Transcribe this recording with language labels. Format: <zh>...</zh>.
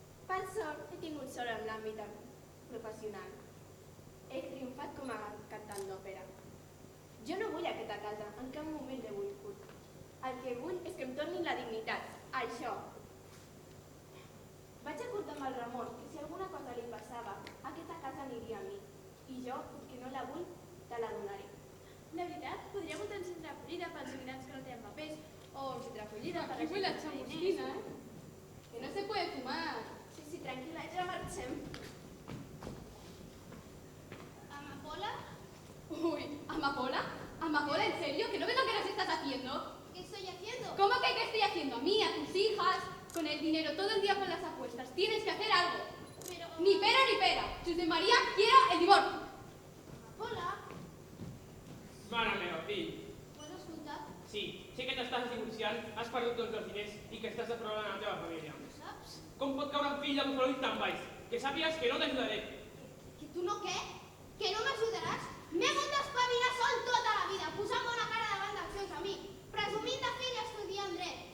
<ca>Per sort he tingut sort en l'àmbit professional. He triomfat com a cantant d'òpera. Jo no vull a aquesta casa, en cap moment l'he volgut. El que vull és que em tornin la dignitat, això. Vaig acordar amb el Ramon que si alguna cosa li passava, aquesta casa aniria a mi. I jo, que no la vull, te la donaré. De veritat, podria muntar un centre d'acollida pels immigrants que no tenen papers, o un centre d'acollida per Aquí vull la xamosquina,</ca> <es>Que no se puede fumar.</es> <ca>Sí, tranquil·la, ja marxem.</ca> <es>¿Amapola? Uy, ¿Amapola? ¿Amapola, en serio? ¿Que no ves lo que nos estás haciendo? ¿Qué estoy haciendo? ¿Cómo que qué estoy haciendo? A mí, a tus hijas, con el dinero todo el día con las apuestas. Tienes que hacer algo. Pero... Ni pera ni pera. Josep María quiere el divorcio. Amapola,</es> <ca>Mare meva, fill. ¿ho has escoltat? Sí, sé que t'estàs divorciant, has perdut tots els diners i que estàs defraudant a la teva família. Ho saps? Com pot caure un fill amb un florit tan baix? Que sàpigues que no t'ajudaré. Que tu no què? Que no m'ajudaràs? M'he hagut d'espavilar sol tota la vida, posant bona cara davant dels seus amics, presumint de fill i estudiant dret.</ca>